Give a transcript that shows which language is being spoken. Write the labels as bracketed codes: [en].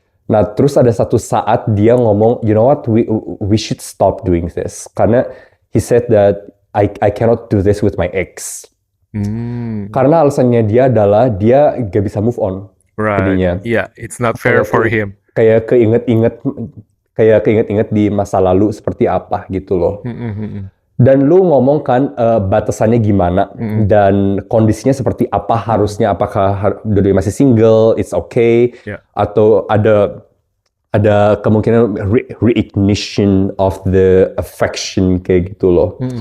[id] Nah terus ada satu saat dia ngomong, [en] you know what, we should stop doing this, [id] karena [en] he said that I cannot do this with my ex. [id] Karena alasannya dia adalah dia gak bisa move on. [en] Right. [id] Jadinya. [en] Yeah, it's not fair for him. [id] Kayak keinget-inget di masa lalu seperti apa gitu loh. Dan lu ngomong kan batasannya gimana dan kondisinya seperti apa harusnya, apakah dulu masih single, [en] it's okay, [id] atau ada kemungkinan [en] reignition of the affection [id] kayak gitu loh.